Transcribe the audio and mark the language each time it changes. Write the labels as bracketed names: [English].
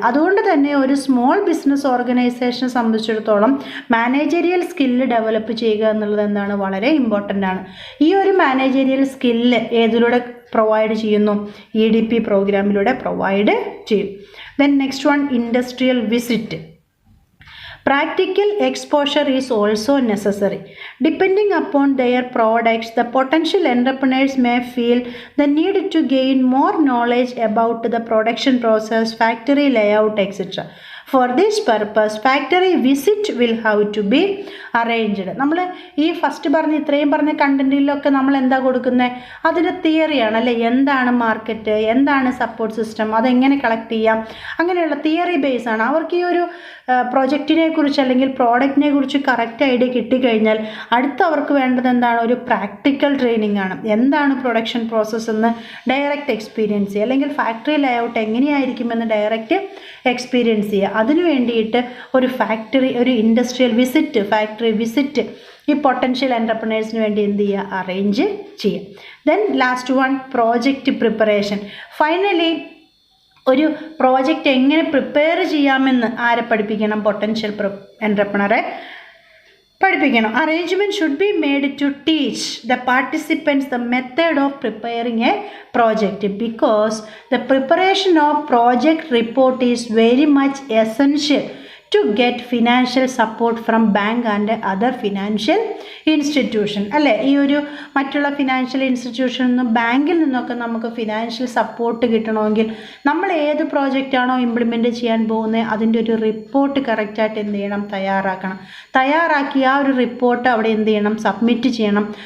[Malayalam] അതുകൊണ്ട് തന്നെ ഒരു സ്മോൾ ബിസിനസ് ഓർഗനൈസേഷനെ സംബന്ധിച്ചിടത്തോളം മാനേജറിയൽ സ്കില്ല് ഡെവലപ്പ് ചെയ്യുക എന്നുള്ളത് എന്താണ്, വളരെ ഇമ്പോർട്ടൻ്റ് ആണ്. ഈ ഒരു മാനേജറിയൽ സ്കില്ല് ഏതിലൂടെ പ്രൊവൈഡ് ചെയ്യുന്നു, EDP പ്രോഗ്രാമിലൂടെ പ്രൊവൈഡ് ചെയ്യും. [English] Then next one, industrial visit. Practical exposure is also necessary. Depending upon their products, the potential entrepreneurs may feel the need to gain more knowledge about the production process, factory layout, etc. For this purpose, factory visit will have to be arranged. [Malayalam] നമ്മൾ ഈ first ഇത്രയും പറഞ്ഞ കണ്ടന്റിലൊക്കെ നമ്മൾ എന്താ കൊടുക്കുന്നത്, അതിൻ്റെ തിയറിയാണ് അല്ലേ. എന്താണ് മാർക്കറ്റ്, എന്താണ് സപ്പോർട്ട് സിസ്റ്റം, അതെങ്ങനെ കളക്ട് ചെയ്യാം, അങ്ങനെയുള്ള തിയറി ബേസ് ആണ്. അവർക്ക് ഈ ഒരു പ്രൊജക്റ്റിനെ കുറിച്ച് അല്ലെങ്കിൽ പ്രോഡക്റ്റിനെ കുറിച്ച് കറക്റ്റ് ഐഡിയ കിട്ടിക്കഴിഞ്ഞാൽ അടുത്ത അവർക്ക് വേണ്ടത് എന്താണ്, ഒരു പ്രാക്ടിക്കൽ ട്രെയിനിങ് ആണ്. എന്താണ് പ്രൊഡക്ഷൻ പ്രോസസ്സ് എന്ന് ഡയറക്റ്റ് എക്സ്പീരിയൻസ് ചെയ്യുക, അല്ലെങ്കിൽ ഫാക്ടറി ലേഔട്ട് എങ്ങനെയായിരിക്കുമെന്ന് ഡയറക്റ്റ് എക്സ്പീരിയൻസ് ചെയ്യുക. അതിനു വേണ്ടിയിട്ട് ഒരു ഇൻഡസ്ട്രിയൽ വിസിറ്റ്, ഫാക്ടറി വിസിറ്റ് ഈ പൊട്ടൻഷ്യൽ എൻ്റർപ്രണേഴ്സിന് വേണ്ടി എന്ത് ചെയ്യുക, അറേഞ്ച് ചെയ്യുക. [English] Then last one, project preparation. [Malayalam] Finally ഒരു പ്രോജക്റ്റ് എങ്ങനെ പ്രിപ്പയർ ചെയ്യാമെന്ന് ആരെ പഠിപ്പിക്കണം, പൊട്ടൻഷ്യൽ എൻ്റർപ്രണറെ പഠിപ്പിക്കണം. [English] Arrangement should be made to teach the participants the method of preparing a project, because the preparation of project report is very much essential to get financial support from bank and other financial institution. [Malayalam] അല്ലേ, ഈ ഒരു മറ്റുള്ള financial ഇൻസ്റ്റിറ്റ്യൂഷനിൽ നിന്നും ബാങ്കിൽ നിന്നൊക്കെ നമുക്ക് financial support കിട്ടണമെങ്കിൽ നമ്മൾ ഏത് പ്രോജക്റ്റാണോ ഇംപ്ലിമെൻറ്റ് ചെയ്യാൻ പോകുന്നത് അതിൻ്റെ ഒരു റിപ്പോർട്ട് കറക്റ്റായിട്ട് എന്ത് ചെയ്യണം, തയ്യാറാക്കി ആ ഒരു റിപ്പോർട്ട് അവിടെ എന്ത് ചെയ്യണം, സബ്മിറ്റ് ചെയ്യണം.